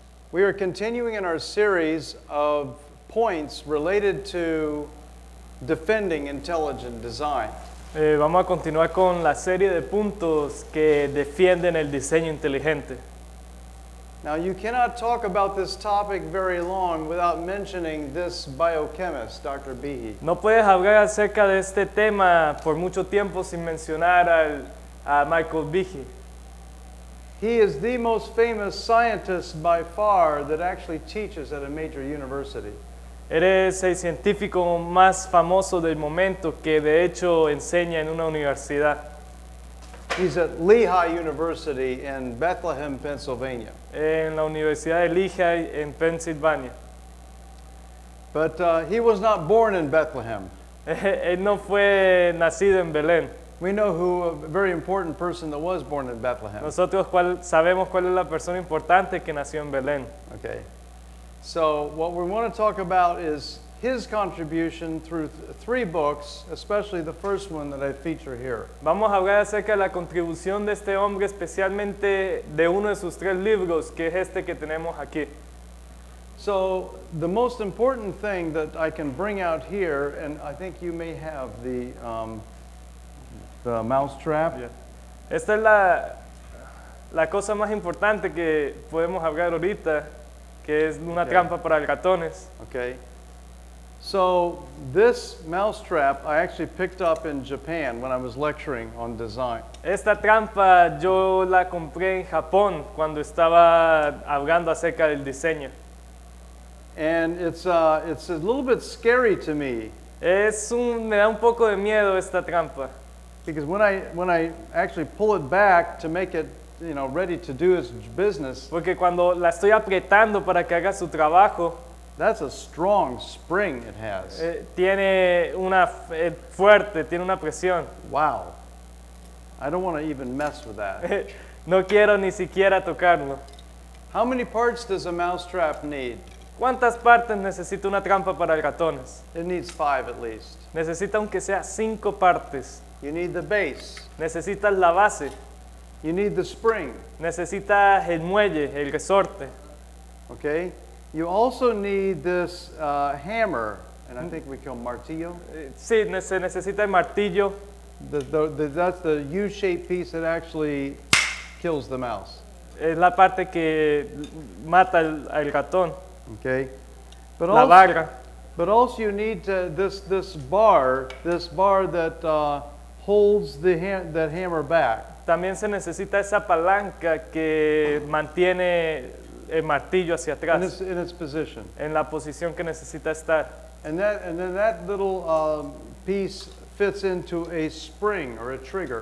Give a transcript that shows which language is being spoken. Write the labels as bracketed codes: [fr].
[en] We are continuing in our series of points related to defending intelligent design. [es] Vamos a continuar con la serie de puntos que defienden el diseño inteligente. [en] Now, you cannot talk about this topic very long without mentioning this biochemist, Dr. Behe. [es] No puedes hablar acerca de este tema por mucho tiempo sin mencionar a Michael Behe. [en] He is the most famous scientist by far that actually teaches at a major university. [es] Eres el científico más famoso del momento que de hecho enseña en una universidad. [en] He's at Lehigh University in Bethlehem, Pennsylvania. [es] En la Universidad de Lehigh en Pensilvania. [en] But he was not born in Bethlehem. [es] Él no fue nacido en Belén. [en] We know who a very important person that was born in Bethlehem. [es] Nosotros sabemos cuál es la persona importante que nació en Belén. [en] Okay. So what we want to talk about is his contribution through three books, especially the first one that I feature here. [es] Vamos a hablar acerca de la contribución de este hombre, especialmente de uno de sus 3 libros, que es este que tenemos aquí. [en] So the most important thing that I can bring out here, and I think you may have the mouse trap. Yeah. [es] Esta es la cosa más importante que podemos hablar ahorita, que es una trampa para ratones. [en] Okay. So this mouse trap I actually picked up in Japan when I was lecturing on design. [es] Esta trampa yo la compré en Japón cuando estaba hablando acerca del diseño. [en] And it's a little bit scary to me [es] Me da un poco de miedo esta trampa, [en] because when I actually pull it back to make it, ready to do its business, [es] porque cuando la estoy apretando para que haga su trabajo, [en] that's a strong spring it has. [es] tiene fuerte, tiene una presión. [en] Wow. I don't want to even mess with that. [es] No quiero ni siquiera tocarlo. [en] How many parts does a mousetrap need? [es] ¿Cuántas partes necesita una trampa para ratones? [en] It needs 5 at least. [es] Necesita aunque sea 5 partes. [en] You need the base. [es] Necesitas la base, [en] You need the spring. [es] necesitas el muelle, el resorte. [en] Okay? You also need this hammer, and I think we call martillo. [es] Sí, se necesita el martillo. [en] That's the U-shaped piece that actually kills the mouse. [es] Es la parte que mata al ratón, [en] Okay? But [es] la barra. [en] But also you need this bar that holds that hammer back. [es] También se necesita esa palanca que mantiene el martillo hacia atrás, [en] In its position. [es] en la posición que necesita estar. [en] And then that little piece fits into a spring or a trigger.